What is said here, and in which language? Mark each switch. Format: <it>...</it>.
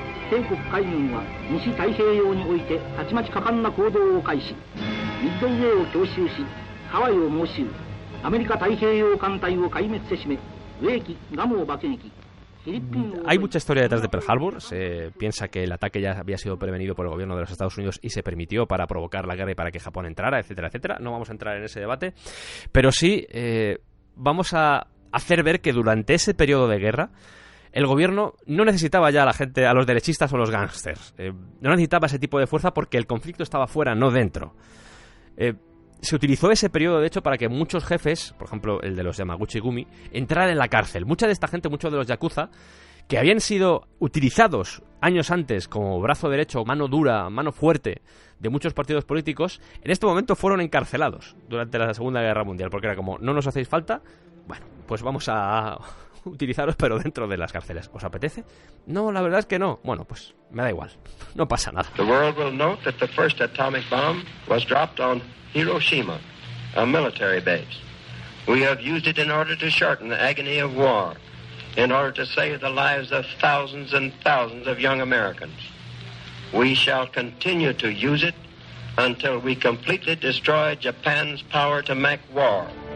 <ja>帝国海軍は西太平洋においてたちまち果敢な行動を開始、ミッドウェーを強襲し、ハワイを猛襲、アメリカ太平洋艦隊を壊滅せしめ、ウェーキ、ガモを爆撃。</ja> <es>Hay mucha historia detrás de Pearl Harbor. Se piensa que el ataque ya había sido prevenido por el gobierno de los Estados Unidos y se permitió para provocar la guerra y para que Japón entrara, etcétera, etcétera. No vamos a entrar en ese debate, pero sí vamos a hacer ver que durante ese periodo de guerra el gobierno no necesitaba ya a la gente, a los derechistas o los gángsters. No necesitaba ese tipo de fuerza porque el conflicto estaba fuera, no dentro. Se utilizó ese periodo, de hecho, para que muchos jefes, por ejemplo el de los Yamaguchi-gumi, entraran en la cárcel. Mucha de esta gente, muchos de los yakuza, que habían sido utilizados años antes como brazo derecho, mano dura, mano fuerte de muchos partidos políticos, en este momento fueron encarcelados durante la Segunda Guerra Mundial, porque era como, no nos hacéis falta, bueno, pues vamos a utilizaros pero dentro de las cárceles. ¿Os apetece? No, la verdad es que no. Bueno, pues me da igual, no pasa nada.</es> <en>The world will note that the first atomic bomb was dropped on Hiroshima, a military base. We have used it in order to shorten the agony of war, in order to save the lives of thousands and thousands of young Americans. We shall continue to use it until we completely destroy Japan's power to make war.</en>